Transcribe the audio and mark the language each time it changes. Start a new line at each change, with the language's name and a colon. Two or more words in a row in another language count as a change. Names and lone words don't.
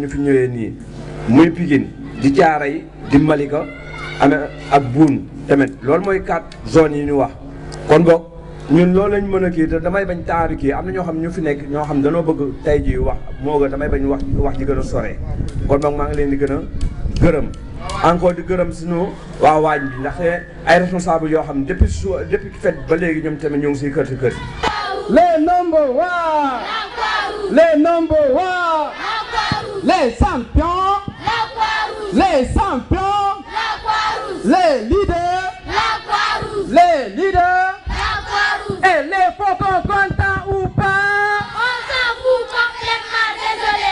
Wolof: ñu fi ñëwee nii muy Pikine di Thiaroye di Malika ak Boune tamit loolu mooy 4 zones yi ñu wax kon boog ñun loolu lañ mën a kii te damay bañ taaru kii am na ñoo xam ñu fi nekk ñoo xam danoo bëgg tey jii wax moo gën damay bañ wax ji gën a sore kon boog maa ngi leen di gën a gërëm encore di gërëm suñu waa waañ bi ndaxte ay responsable yoo xam ne
French: depuis fête
Wolof: ba léegi ñoom tamit ñu ngi siy kër si kër
French: les
English: number one
French: les champions les leaders et les faucons contents ou pas on s'en fout complètement désolé